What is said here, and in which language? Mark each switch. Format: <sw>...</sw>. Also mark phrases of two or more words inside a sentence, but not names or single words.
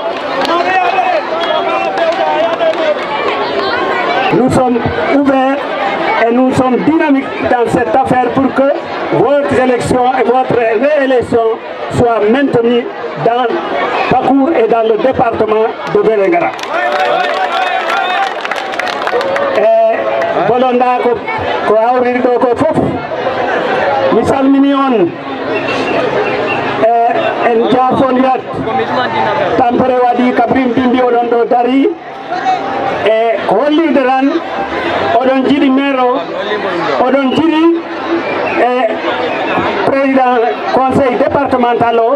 <fr>Nous sommes ouverts et nous sommes dynamiques dans cette affaire pour que votre élection et votre réélection soient maintenues dans Pakour et dans le département de Vélingara.</fr> <ff>Et bolonda ko awri do ko fof mi salmini on en jafondiyat tampere waɗi kabrim bimbi oɗon ɗo dari e ko hollide tan oɗon jiɗi maire o oɗon jiɗi e</ff> <fr>président conseil départemental</fr> <ff>o</ff>